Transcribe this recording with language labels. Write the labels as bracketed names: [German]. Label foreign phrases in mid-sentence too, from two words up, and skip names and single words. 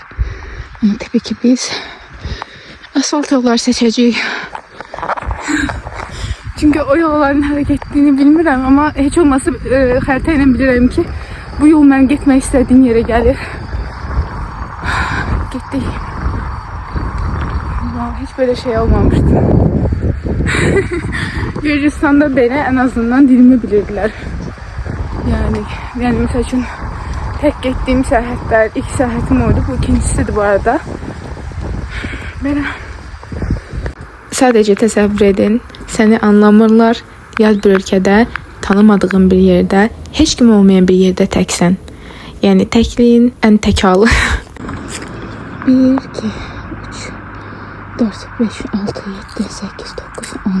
[Azerbaijani] Amma təbii ki biz asfalt yollar seçəcəyik. Çünki o yolların hara getdiyini bilmirəm, amma heç olmasa xəritə ilə bilirəm ki, bu yol mənim getmək istədiyim yerə gəlir. Getdik. [Turkish] Hiç böyle şey olmamıştı. Gürcistan'da belə en azından dilimi bilirdiler. Yani mesela için tek gittiğim seyahatler, ilk seyahatim oydu. Bu ikincisiydi bu arada. [Azerbaijani] Belə. Sadəcə təsəvvür edin, səni anlamırlar, yad bir ölkədə, tanımadığın bir yerdə, heç kim olmayan bir yerdə təksən. Yəni təkliyin ən təkalı. 1, 2, 3, 4, 5, 6, 7, 8, 9, 10.